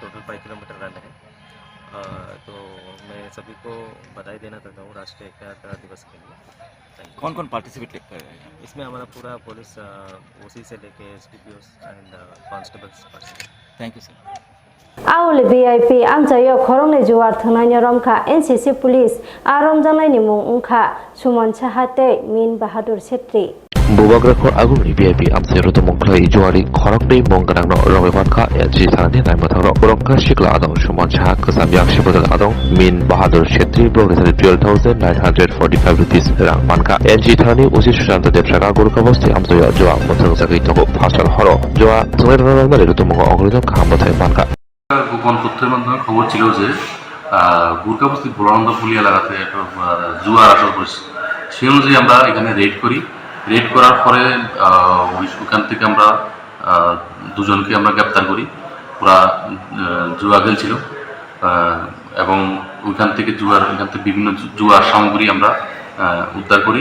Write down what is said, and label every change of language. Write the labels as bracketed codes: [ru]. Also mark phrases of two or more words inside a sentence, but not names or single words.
[en] total 5 kilometre run [hi] है। तो मैं सभी को बधाई देना चाहता हूँ राष्ट्रीय एकता दिवस के लिए। कौन कौन पार्टिसिपेट कर रहे हैं? इसमें हमारा पूरा [en] police OC [hi] से लेके [en] SDPOs and constables participate. thank you sir. [trp] Aul VIP amjayo khorongni juar thungnai romkha [en] NCC police [trp] aromjanai ni mung ungkha Swrangchati Min Bahadur Chetri Bubagrapur Agung VIP amse rotomongklai juari khorokni mongganang no romebatka NCC thanani naimotang ro borongka shikla adong Swrangchati kasamyak shibodal adong Min Bahadur Chetri progressari 12,945 rupees rang manka NCC thanani usi Sushanta Debsaka Gurukavosti amjayo joa mothang jagoi togo phasal horo joa thungai ranamnari rotomongo ogridon khamothai manka [bn] গোপন তথ্যের মাধ্যমে খবর ছিল যে গুরকাবস্তি ভোলানন্দ ফুলি এলাকাতে একটা জুয়ার আসর করেছে। সেই অনুযায়ী আমরা এখানে রেড করি। রেড করার পরে ওখান থেকে আমরা দুজনকে আমরা গ্রেপ্তার করি। ওরা জুয়া খেলছিল এবং ওইখান থেকে বিভিন্ন জুয়ার সামগ্রী আমরা উদ্ধার করি।